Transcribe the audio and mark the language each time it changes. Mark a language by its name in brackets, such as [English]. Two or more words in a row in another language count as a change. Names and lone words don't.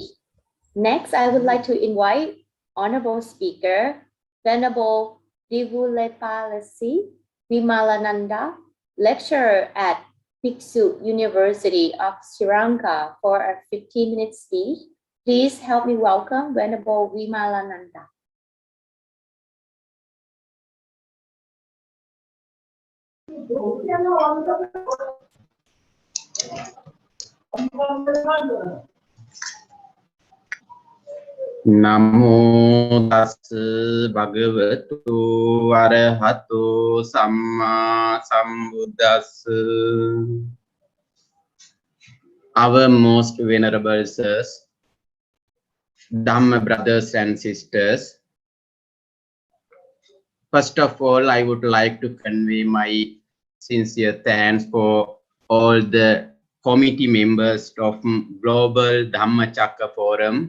[English] Next, I would like to invite Honorable Speaker, Venerable Divulepalasi Vimalananda, lecturer at Bhiksu University of Sri Lanka, for a 15-minute speech. Please help me welcome Venerable Vimalananda. [Pali] Namo tassa bhagavato arahato samma sambuddhassa. [English] Our most venerable sirs, Dhamma brothers and sisters. First of all, I would like to convey my sincere thanks for all the committee members of Global Dhammacakka Forum.